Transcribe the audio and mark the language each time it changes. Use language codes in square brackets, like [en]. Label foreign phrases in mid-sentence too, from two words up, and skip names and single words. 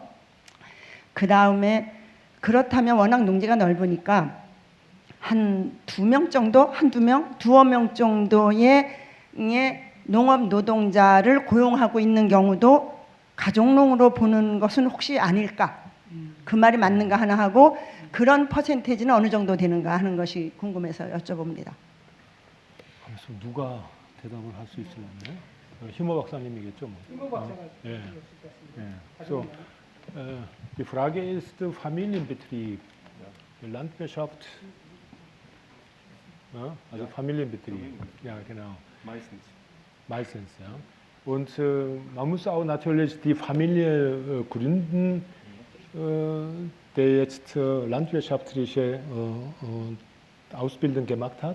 [ko] 그 다음에 그렇다면 워낙 농지가 넓으니까 한 2명 정도, 두어 명 정도의 농업 노동자를 고용하고 있는 경우도 가족농으로 보는 것은 혹시 아닐까? 그 말이 맞는가 하나 하고, 그런 퍼센테이지는 어느 정도 되는가 하는 것이 궁금해서 여쭤봅니다. 그래서 누가 대답을 할 수 있을까요? 희모 박사님이겠죠. 뭐. 희모 박사가 예. 예. [de] So, die Frage ist Familienbetrieb, Landwirtschaft, ja, also Familienbetrieb. Ja, genau. Meistens, ja. Und man muss auch natürlich die Familie gründen, der jetzt landwirtschaftliche Ausbildung gemacht hat.